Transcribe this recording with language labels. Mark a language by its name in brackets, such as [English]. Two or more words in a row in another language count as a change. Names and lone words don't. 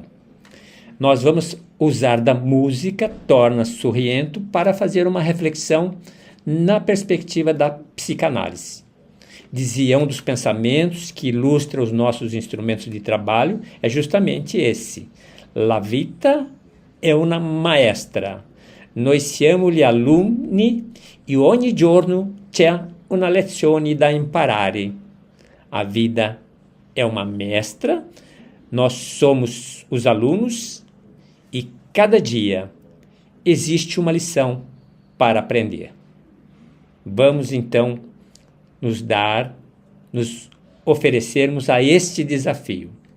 [Portuguese] Nós vamos usar da música Torna Sorriento para fazer uma reflexão na perspectiva da psicanálise. Dizia, um dos pensamentos que ilustra os nossos instrumentos de trabalho é justamente esse. [Italian] La vita è una maestra. Noi siamo gli alunni e ogni giorno c'è una lezione da imparare. [Portuguese] A vida é uma mestra, nós somos os alunos e cada dia existe uma lição para aprender. Vamos então nos oferecermos a este desafio.